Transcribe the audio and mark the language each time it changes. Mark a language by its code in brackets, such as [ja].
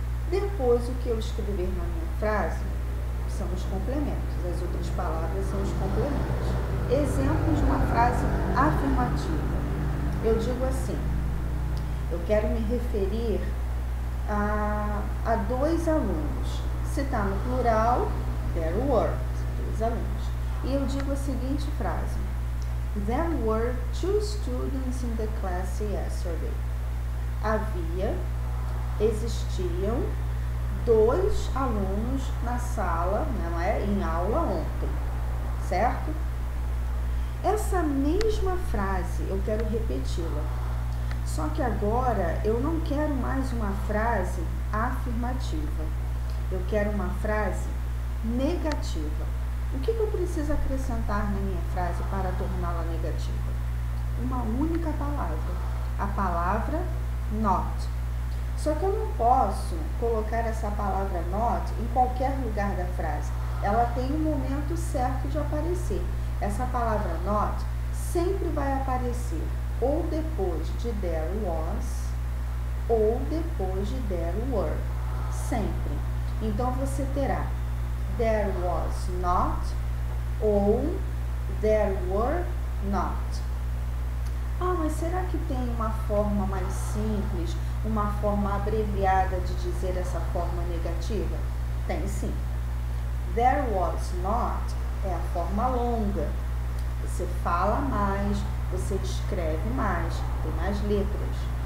[pt] Depois, o que eu escrever na minha frase são os complementos. As outras palavras são os complementos. Exemplos de uma frase afirmativa. Eu digo assim, eu quero me referir a 2 alunos. Se está no plural, there were, 2 alunos. E eu digo a seguinte frase: [en] There were 2 students in the class yesterday. [pt] Existiam 2 alunos na sala, não é? Em aula ontem, certo? Essa mesma frase eu quero repeti-la. Só que agora eu não quero mais uma frase afirmativa. Eu quero uma frase negativa. O que eu preciso acrescentar na minha frase para torná-la negativa? Uma única palavra. A palavra not. Só que eu não posso colocar essa palavra not em qualquer lugar da frase. Ela tem um momento certo de aparecer. Essa palavra not sempre vai aparecer ou depois de there was ou depois de there were. Sempre. Então, você terá there was not ou there were not. Ah, mas será que tem uma forma mais simples, uma forma abreviada de dizer essa forma negativa? Tem sim. There was not é a forma longa. Você fala mais, você escreve mais, tem mais letras.